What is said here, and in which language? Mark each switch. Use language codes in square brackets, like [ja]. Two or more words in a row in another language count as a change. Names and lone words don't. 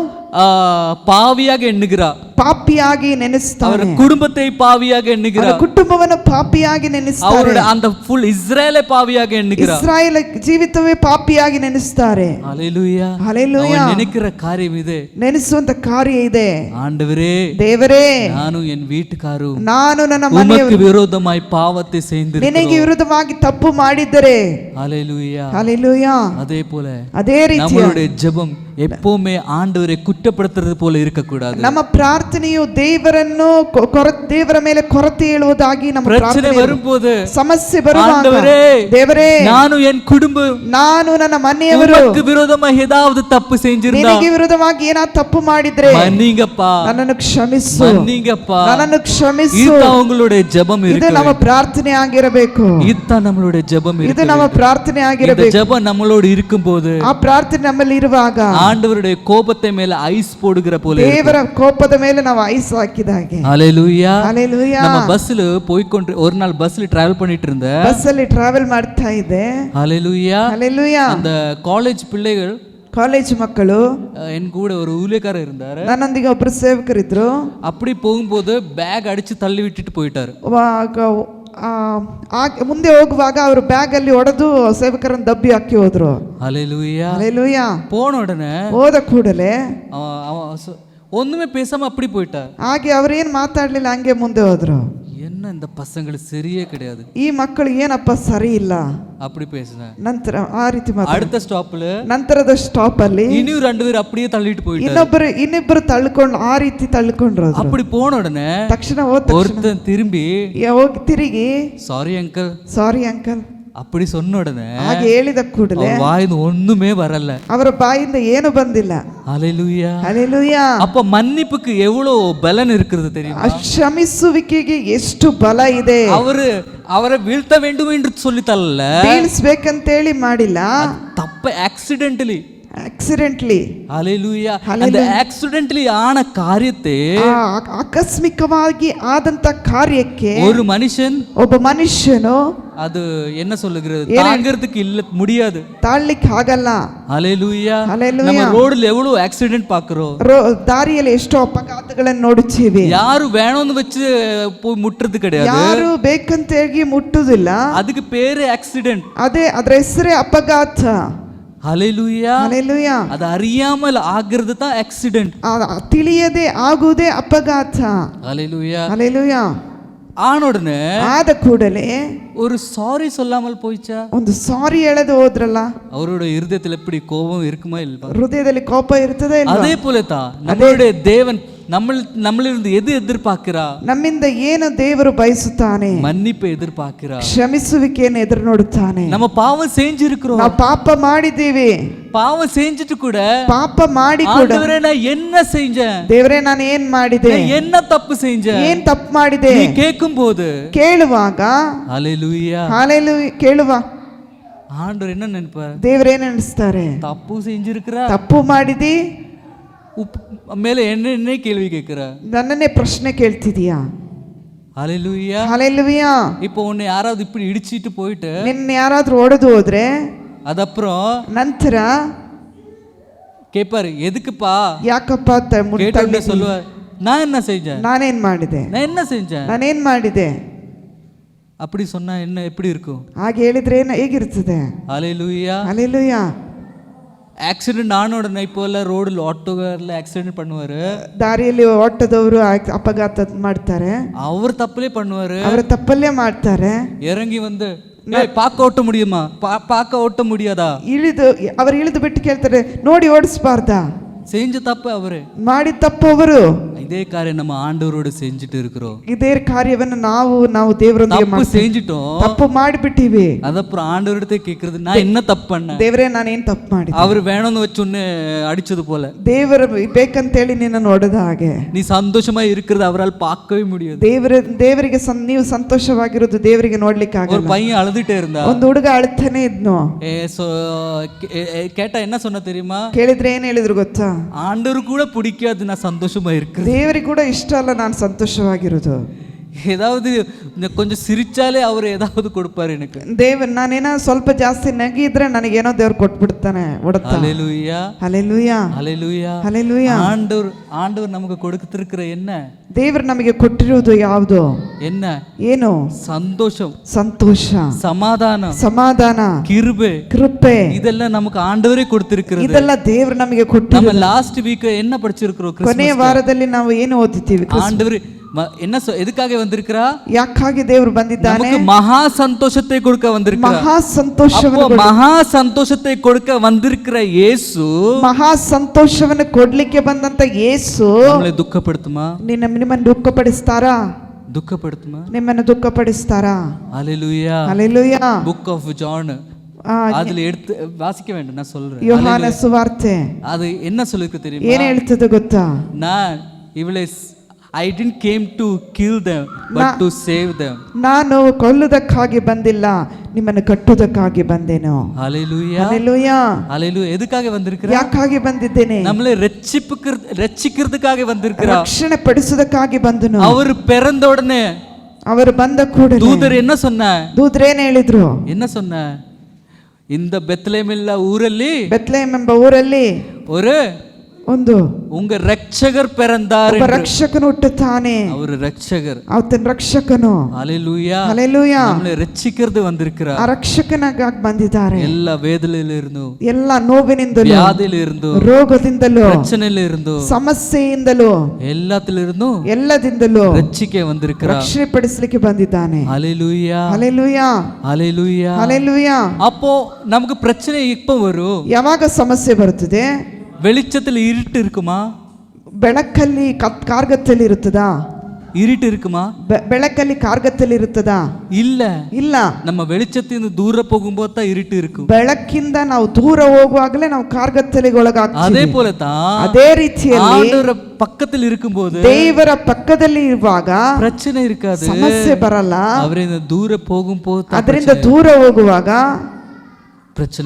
[ta] பாவியாக எண்ணுகிறார், [kn] ಪಾಪಿಯಾಗಿ ನೆನೆಸ್ತಾರೆ. [ta] அவர் குடும்பத்தை பாவியாக எண்ணுகிறார், [kn] ಕುಟುಂಬವನ್ನು ಪಾಪಿಯಾಗಿ ನೆನೆಸ್ತಾರೆ. [ta] அவருடைய அந்த ಫುಲ್ இஸ்ரேலை பாவியாக எண்ணுகிறார். [kn] ಇಸ್ರಾಯೇಲ್ ಜೀವಿತವೇ ಪಾಪಿಯಾಗಿ ನೆನೆಸ್ತಾರೆ. [ta] ஹalleluya. [kn] ಹಲ್ಲೆಲೂಯಾ. [ta] அவன் நினைக்கிற காரியம் இது, [kn] ನೆನೆಸುವಂತ ಕಾರ್ಯ ಇದೆ. [ta] ஆண்டவரே, [kn] ದೇವರೇ, [ta] ನಾನು என் வீட்டுக்காரும் [kn] ನಾನು ನನ್ನ [ta] உமக்கு [kn] ಮನೆಯವರು [ta] விரோதமாய் பாவத்தை செய்திருக்கிறோம். [kn] ನಿನಗೆ ವಿರುದ್ಧವಾಗಿ ತಪ್ಪು ಮಾಡಿದರೆ. [ta] ஹalleluya. [kn] ಹಲ್ಲೆಲೂಯಾ. [ta] அதே போல [kn] ಅದೇ ರೀತಿ [ta] நம்மளுடைய ஜெபம் எப்பவுமே ஆண்டவரை குற்றப்படுத்துறது போல இருக்கக்கூடாது. [kn] ನಮ್ಮ ಪ್ರಾರ್ಥನೆಯು ದೇವರ ಮೇಲೆ ಕೊರತೆ ಹೇಳುವುದಾಗಿ ನಮ್ಮ [ta] பிரச்சனை [kn] ಪ್ರಾರ್ಥನೆ [ta] வரும்போது, [kn] ಸಮಸ್ಯೆ ಬರುವಾಗ, [ta] ஆண்டவரே, [kn] ದೇವರೇ, [ta] ನಾನು என் குடும்பம் [kn] ನಾನು ನನ್ನ ಮನೆಯವರು [ta] உமக்கு விரோதமாக ஏதாவது தப்பு செஞ்சிருந்தா [kn] ನಿನಗೆ ವಿರುದ್ಧವಾಗಿ ಏನಾದ್ರು ತಪ್ಪು ಮಾಡಿದ್ರೆ [ta] மன்னிங்கப்பா, [kn] ನನ್ನನ್ನು ಕ್ಷಮಿಸು, [ta] மன்னிங்கப்பா. [kn] ನನ್ನನ್ನು ಕ್ಷಮಿಸು. [ta] இதுதான் உங்களுடைய ஜெபம் [kn] ಇದು [ta] இருக்கு, [kn] ನಮ್ಮ ಪ್ರಾರ್ಥನೆ ಆಗಿರಬೇಕು. [ta] இதுதான் நம்மளுடைய ஜெபம் [kn] ಇದು [ta] இருக்கு. [kn] ನಮ್ಮ ಪ್ರಾರ್ಥನೆ [ta] இந்த [kn] ಆಗಿರಬೇಕು. [ta] ஜெபம் நம்மளோடு இருக்கும்போது [kn] ಆ ಪ್ರಾರ್ಥನೆ ನಮ್ಮಲ್ಲಿ ಇರುವಾಗ [ta] ஆண்டவருடைய கோபத்தை மேல ஐஸ் போடுகிற போல இருக்கு. [kn] ದೇವರ ಕೋಪದ ಮೇಲೆ ನಾವು ಐಸ್ ಹಾಕಿದ ಹಾಗೆ. [ta] ஹalleluya. [kn] ಹಲ್ಲೆಲೂಯಾ. [ta] நம்ம பஸ்ல போய்க்கொண்டு ஒரு நாள் பஸ்ல டிராவல் பண்ணிட்டு இருந்தேன். [kn] ಬಸ್ ಅಲ್ಲಿ ಟ್ರಾವೆಲ್ ಮಾಡ್ತಾ ಇದ್ದೆ. [ta] ஹalleluya. [kn] ಹಲ್ಲೆಲೂಯಾ. [ta] அந்த காலேஜ் பிள்ளைகள், [kn] ಕಾಲೇಜ್ ಮಕ್ಕಳು, [ta] என் கூட ஒரு ஊழியக்காரர் இருந்தாரு. [kn] ನನ್ನೊಂದಿಗೆ ಒಬ್ರು ಸೇವಕರಿದ್ರು. [ta] அப்படி போகும்போது பேக் அடிச்சு தள்ளி விட்டுட்டு போயிட்டாரு. [kn] ಮುಂದೆ ಹೋಗುವಾಗ ಅವರು ಬ್ಯಾಗ್ ಅಲ್ಲಿ ಹೊಡೆದು ಸೇವಕರನ್ನು ದಬ್ಬಿ ಹಾಕಿ ಹೋದ್ರು. [ta] ஹalleluya. [kn] ಹಲ್ಲೆಲೂಯಾ. [ta] போன உடனே [kn] ಹೋದ ಕೂಡಲೇ [ta] ஒண்ணுமே பேசாம அப்படி போயிட்டார். [kn] ಹಾಗೆ ಅವ್ರೇನ್ ಮಾತಾಡ್ಲಿಲ್ಲ, ಹಂಗೆ ಮುಂದೆ ಹೋದ್ರು. [ta] என்ன இந்த பசங்களுக்கு சரியே கிடையாது, [kn] ಈ ಮಕ್ಕಳು ಏನಪ್ಪ ಸರಿ ಇಲ್ಲ [ta] அப்படி பேசினேன். [kn] ನಂತರ ಆ ರೀತಿ [ta] அடுத்த ஸ்டாப்ல [kn] ನಂತರದ ಸ್ಟಾಪ್ ಅಲ್ಲಿ [ta] இன்னும் 2 பேர் அப்படியே தள்ளிட்டு போயிட்டாரு. [kn] ಇನ್ನಿಬ್ಬರು ತಳ್ಕೊಂಡು ಆ ರೀತಿ ತಳ್ಕೊಂಡ್ರು. [ta] அப்படி போன உடனே [kn] ತಕ್ಷಣ ಹೋದ [ta] ஒருத்தன் திரும்பி [kn] ಹೋಗಿ ತಿರುಗಿ [en] sorry uncle sorry uncle [ta] அப்படி சொன்ன உடனே [kn] ಹಾಗೆ ಹೇಳಿದ ಕೂಡಲೇ [ta] வாயில ஒண்ணுமே வரல. [kn] ಅವರ ಬಾಯಿಂದ ಏನು ಬಂದಿಲ್ಲ. [ta] ஹalleluya. [kn] ಹಲ್ಲೆಲೂಯಾ. [ta] அப்ப மன்னிப்புக்கு எவ்வளவு பலன் இருக்குது தெரியுமா? [kn] ಕ್ಷಮಿಸುವಿಕೆಗೆ ಎಷ್ಟು ಬಲ ಇದೆ. [ta] அவரை வீழ்த்த வேண்டும் என்று சொல்லி தள்ளல, [kn] ಬೀಳಿಸ್ಬೇಕಂತೇಳಿ ಮಾಡಿಲ್ಲ, [ta] தப்ப ஆக்சிடென்டலி. ஹalleluya. அந்த ஆக்சிடென்டலி ஆன காரியத்தை, [kn] ಆಕಸ್ಮಿಕವಾಗಿ ಆದಂತ ಕಾರ್ಯಕ್ಕೆ ಒಬ್ಬ ಮನುಷ್ಯನು [ta] அது என்ன சொல்லுகிறது, தாங்கிறதுக்கு இல்ல முடியாது, [kn] ತಾಳ್ಲಿಕ್ಕೆ ಆಗಲ್ಲ. [ta] ஹalleluya. நம்ம ரோட்ல எவ்வளவு ஆக்சிடென்ட் பாக்குறோம், [kn] ದಾರಿಯಲ್ಲಿ ಎಷ್ಟೋ ಅಪಘಾತಗಳನ್ನು ನೋಡುತ್ತೀವಿ. [ta] ಯಾರು வேணும்னு வச்சு போய் முட்டுறது கிடையாது, [kn] ಯಾರು ಬೇಕಂತೇಳಿ ಮುಟ್ಟುದಿಲ್ಲ, [ta] அதுக்கு பேரு ஆக்சிடென்ட். [kn] ಅದರ ಹೆಸರೇ ಅಪಘಾತ. [ta] ஹalleluya. ஹalleluya. அது அறியாமல் ஆகிறது தான் ஆக்சிடென்ட். [kn] ತಿಳಿಯದೆ ಆಗುವುದೇ ಅಪಘಾತ. [ta] ஹalleluya. ஹalleluya. ஆன உடனே [kn] ಆದ ಕೂಡಲೇ [ta] ஒரு சாரி சொல்லாமல் போயிச்சா, [kn] ಒಂದು ಸಾರಿ ಹೇಳದೆ ಹೋದ್ರಲ್ಲ, [ta] அவரோட இருதயத்தில் எப்படி கோபம் இருக்குமா இல்ல, [kn] ಹೃದಯದಲ್ಲಿ ಕೋಪ ಇರ್ತದೆ. [ta] அதே போல தான் நம்மளுடைய தேவன் நம்மளிருந்து எது எதிர்பார்க்கிறா? [kn] ನಮ್ಮಿಂದ ಏನು ದೇವರು ಬಯಸುತ್ತಾನೆ? [ta] மன்னிப்பை எதிர்பார்க்கிறா. [kn] ಕ್ಷಮಿಸುವಿಕೆಯನ್ನು ಎದುರು ನೋಡುತ್ತಾನೆ. [ta] நம்ம பாவம் செஞ்சிருக்கிறோம். [kn] ನಾವು ಪಾಪ ಮಾಡಿದ್ದೀವಿ. [ta] பாவம் செஞ்சுட்டு கூட [kn] ಪಾಪ ಮಾಡಿ ಕೂಡ [ta] ஆண்டவரே நான் என்ன செஞ்சேன்? [kn] ದೇವರೇ ನಾನು ಏನ್ ಮಾಡಿದೆ? [ta] நான் என்ன தப்பு செஞ்சேன்? [kn] ಏನ್ ತಪ್ಪು ಮಾಡಿದೆ? [ta] நீ கேட்கும்போது [kn] ಕೇಳುವಾಗ [ta] ஹalleluya [kn] ಹಾಲೆಲೂಯಾ ಕೇಳುವ [ta] ஆண்டவர் என்ன நினைப்பார்? [kn] ದೇವರೇನು ನೆನೆಸ್ತಾರೆ? [ta] தப்பு செஞ்சிருக்கிறா, [kn] ತಪ್ಪು ಮಾಡಿದಿ, [ta] மேல என்ன கேள்வி கேட்கிறா? [kn] ನನ್ನನ್ನೇ ಪ್ರಶ್ನೆ ಕೇಳ್ತಿದೀಯಾ? [ta] ஹalleluya. [kn] ಹಾಲೆಲೂಯಾ. [ta] இப்போ உன்னை யாராவது இப்படி இடிச்சிட்டு போயிட்டு [kn] ನಿನ್ನ ಯಾರಾದ್ರೂ ಹೊಡೆದು ಹೋದ್ರೆ [ta] ಅದப்புறம் [kn] ನಂತರ [ta] கேட்பாரு, எதுக்குப்பா? [kn] ಯಾಕಪ್ಪ [ta] கேட்டு சொல்லுவார், நான் என்ன செஞ்சேன்? [kn] ನಾನೇನ್ ಮಾಡಿದೆ? [ta] நான் என்ன செஞ்சேன்? [kn] ನಾನೇನ್ ಮಾಡಿದೆ? [ta] அப்படி சொன்னா என்ன எப்படி இருக்கும்? [kn] ಹಾಗೆ ಹೇಳಿದ್ರೆ ಹೇಗಿರ್ತದೆ? [ta] ஹalleluya. [kn] ಹಾಲೆಲೂಯಾ. [ta] ஆக்சிடென்ட் ஆன உடனே இப்போ எல்லாம் ரோடில் ஆட்டோக்காரில் ஆக்சிடென்ட் பண்ணுவாரு, [kn] ದಾರಿಯಲ್ಲಿ ಓಟದವರು ಅಪಘಾತ ಮಾಡ್ತಾರೆ, [ta] அவர் தப்புலே பண்ணுவாரு, [kn] ಅವರ ತಪ್ಪಲ್ಲೇ ಮಾಡ್ತಾರೆ. [ta] இறங்கி வந்து பார்க்க ஓட்ட முடியுமா, பார்க்க ஓட்ட முடியாதா, [kn] ಅವರು ಇಳಿದು ಬಿಟ್ಟು ಕೇಳ್ತಾರೆ, ನೋಡಿ ಓಡಿಸಬಾರ್ದಾ? [ta] செஞ்ச தப்பு அவரு, [kn] ಮಾಡಿದ ತಪ್ಪು ಅವರು. [ta] இதே காரியம் நம்ம ஆண்டவரோடு செஞ்சுட்டு இருக்கிறோம். [kn] ಇದೇ ಕಾರ್ಯವನ್ನು ನಾವು ದೇವರೊಂದಿಗೆ [ta] தப்பு செஞ்சிட்டோம், [kn] ತಪ್ಪು ಮಾಡಿಬಿಟ್ಟಿವಿ. [ta] ಅದப்புறம் ஆண்டவரிடத்தை கேட்கறது, நான் என்ன தப்பு பண்ணேன்? [kn] ದೇವರೇ ನಾನು ಏನು ತಪ್ಪು ಮಾಡಿದೆ? [ta] அவர் வேணும்னு வச்சு ஒன்னு அடிச்சது போல, [kn] ದೇವರು ಬೇಕಂತೇಳಿ ನಿನ್ನನ್ನು ಹೊಡೆದ ಹಾಗೆ [ta] நீ சந்தோஷமா இருக்கிறது அவரால் பார்க்கவே முடியாது. [kn] ದೇವರಿಗೆ ನೀವು ಸಂತೋಷವಾಗಿರೋದು ದೇವರಿಗೆ ನೋಡ್ಲಿಕ್ಕೆ ಆಗಲ್ಲ. [ta] ஒரு பையன் அழுதுட்டே இருந்தா, [kn] ಒಂದು ಹುಡುಗ ಅಳ್ತಾನೆ ಇದ್ನು. [ta] கேட்டா என்ன சொன்ன தெரியுமா? [kn] ಕೇಳಿದ್ರೆ ಏನ್ ಹೇಳಿದ್ರು ಗೊತ್ತಾ? [ta] ஆண்டவர் கூட பிடிக்காது நான் சந்தோஷமா இருக்கிறது, [kn] ದೇವರಿಗೆ ಕೂಡ ಇಷ್ಟ ಅಲ್ಲ ನಾನು ಸಂತೋಷವಾಗಿರೋದು. [ta] ஏதாவது கொஞ்சம் சிரிச்சாலே அவர் ஏதாவது கொடுப்பாரு எனக்கு. [kn] ನಾನೇನೋ ಸ್ವಲ್ಪ ಜಾಸ್ತಿ ನಗಿದ್ರೆ ನನಗೇನೋ ದೇವ್ರು ಕೊಟ್ಬಿಡ್ತಾನೆ. [ta] ஹalleluya ஹalleluya ஹalleluya ஹalleluya. ஆண்டவர் நமக்கு கொடுத்திருக்கிற என்ன? [kn] ದೇವರು ನಮಗೆ ಕೊಟ್ಟಿರೋದು ಯಾವುದು? [ta] என்ன? [kn] ಏನು? [ta] சந்தோஷம், [kn] ಸಂತೋಷ, ಸಮಾಧಾನ, ಕೃಪೆ [ta] இதெல்லாம் நமக்கு ஆண்டவரೇ கொடுத்திருக்கிறது. [kn] ಇದೆಲ್ಲ ದೇವರು ನಮಗೆ ಕೊಟ್ಟಿರೋದು. [ta] நம்ம [en] last week [ta] என்ன படிச்சிருக்கிறோம்? [kn] ಕೊನೆಯ ವಾರದಲ್ಲಿ ನಾವು ಏನು ಓದಿದ್ದೀವಿ? [ta] ஆண்டவர் என்ன எதுக்காக வந்திருக்கிறா? [kn] ಯಾಕಾಗಿ ದೇವರು ಬಂದಿದ್ದಾನೆ? [ta] நமக்கு மகா சந்தோஷத்தை கொடுக்க வந்திருக்கிறார். [kn] ಮಹಾ ಸಂತೋಷವನ್ನು [ta] மகಾ சந்தோஷத்தை கொடுக்க வந்திருக்கிற இயேசு, [kn] ಮಹಾ ಸಂತೋಷವನ್ನು ಕೊಡ್ಲಿಕ್ಕೆ ಬಂದಂತ ಯೇಸು [ta] நம்மளை துக்கப்படுத்துமா? [kn] ನಿಮ್ಮನ್ನು ದುಃಖಪಡಿಸ್ತಾರಾ? [ta] துக்கப்படுத்துமா? [kn] ನಿಮ್ಮನ್ನು ದುಃಖಪಡಿಸ್ತಾರಾ? [ta] ஹalleluya ஹalleluya. புக் ஆஃப் ஜான் அதுல எடுத்து வாசிக்க வேண்டும், நான் சொல்றேன். [kn] யோಹಾನ ಸುವಾರ್ತೆ [ta] அது என்ன சொல்லுது தெரியுமா? [kn] ಏನು ಹೇಳ್ತದೆ ಗೊತ್ತಾ? [ta] நான் இவளை [en] I didn't came to kill them but to save them. [kn] ನಾನು ಕೊಲ್ಲುವುದಕ್ಕಾಗಿ ಬಂದಿಲ್ಲ, ನಿಮ್ಮನ್ನು ಕಟ್ಟುವುದಕ್ಕಾಗಿ ಬಂದೆನು. [ta] ஹalleluya ஹalleluya ஹalleluya. எதுக்காக வந்திருக்கிறார்? [kn] ಯಾಕಾಗಿ ಬಂದಿದ್ದೇನೆ? [ta] நம்மளை ரட்சிக்கிறதுக்காக வந்திருக்கிறார். [kn] ರಕ್ಷಣೆ ಪಡಿಸುವುದಕ್ಕಾಗಿ ಬಂದನು. [ta] அவர் பிறந்த உடனே, [kn] ಅವರು ಬಂದ ಕೂಡಲೇ [ta] தூதர் என்ன சொன்ன? [kn] ದೂತರೇನು ಹೇಳಿದ್ರು? [ta] என்ன சொன்ன? இந்த பெத்லெಹೇಮ್ ஊರಲ್ಲಿ, [kn] ಬೆತ್ಲೆಹೇಮ್ ಎಂಬ ಊರಲ್ಲಿ ಒಂದು [ta] உங்க ரட்சகர் பிறந்தார். [kn] ರಕ್ಷಕನು ಹುಟ್ಟುತ್ತಾನೆ. [ta] அவர் ரட்சகர், [kn] ಆತನ ರಕ್ಷಕನು. [ta] ஹalleluya ஹalleluya. நம்மளை ரட்சிக்கிறது வந்திருக்கிறார். [kn] ಆ ರಕ್ಷಕನಾಗಿ ಬಂದಿದ್ದಾರೆ. [ta] எல்லா வேதனையிலிருந்து, [kn] ಎಲ್ಲ ನೋವಿನಿಂದಲೂ, [ta] ವ್ಯಾಧಿயிலிருந்து, [kn] ರೋಗದಿಂದಲೂ, [ta] பிரச்சனையிலிருந்து, [kn] ಸಮಸ್ಯೆಯಿಂದಲೂ, ಎಲ್ಲದಿಂದಲೂ [ta] ರಕ್ಷಿಕೆ வந்திருக்கிறார். [kn] ರಕ್ಷಣೆ ಪಡಿಸಲಿಕ್ಕೆ ಬಂದಿದ್ದಾನೆ. [ta] ஹalleluya ஹalleluya ஹalleluya ஹalleluya. அப்போ நமக்கு பிரச்சனை எப்போ வரும்? [kn] ಯಾವಾಗ ಸಮಸ್ಯೆ ಬರುತ್ತದೆ? [ta] வெளிச்சத்தில் இருட்டு இருக்குமா? [kn] ಬೆಳಕಲ್ಲಿ ಕಾರ್ಗತ್ತಲ್ಲಿ ಇರುತ್ತದಾ? [ta] இருட்டு இருக்குமா? [kn] ಬೆಳಕಲ್ಲಿ ಕಾರ್ಗತ್ತಲ್ಲಿ ಇರುತ್ತದಾ? ಇಲ್ಲ. [ta] நம்ம வெளிச்சத்திலிருந்து தூர போகும்போது தான் இருட்டு இருக்கும். [kn] ಬೆಳಕಿಂದ ನಾವು ದೂರ ಹೋಗುವಾಗಲೇ ನಾವು ಕಾರ್ಗತ್ತಲಿಗೆ ಒಳಗಾಗ್ತೀವಿ. [ta] அதே போல தான் [kn] ಅದೇ ರೀತಿಯಲ್ಲಿ [ta] ஆண்டவர் பக்கத்தில் இருக்கும்போது, [kn] ದೇವರ ಪಕ್ಕದಲ್ಲಿ ಇರುವಾಗ [ta] பிரச்சனை இருக்காது, [kn] ಸಮಸ್ಯೆ ಬರಲ್ಲ. [ta] அவರಿಂದ ದೂರ போகும்போது, [kn] ಅದರಿಂದ ದೂರ ಹೋಗುವಾಗ [ta] பிரச்சனை